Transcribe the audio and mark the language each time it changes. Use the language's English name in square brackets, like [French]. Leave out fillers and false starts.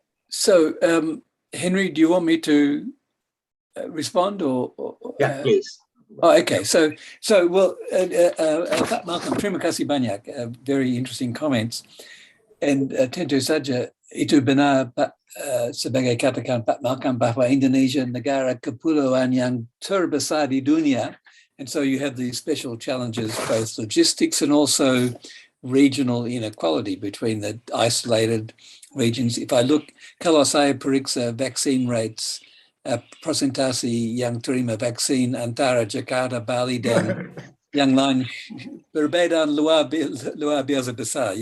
[English] So, Henry, do you want me to respond or yeah, please. Oh, okay. So well, Pak Malcolm, [Indonesian] terima kasih banyak. [English] Very interesting comments. [Indonesian] And tentu saja itu benar, Pak, sebagai katakan Pak Malcolm, bahwa Indonesia negara kepulauan yang terbesar di dunia. [English] And so you have these special challenges, both logistics and also regional inequality between the isolated regions. If I look, [Indonesian] kalau saya periksa [English] vaccine rates, [Indonesian] presentasi yang terima vaksin antara Jakarta, Bali dan yang lain perbedaan luar biasa besar.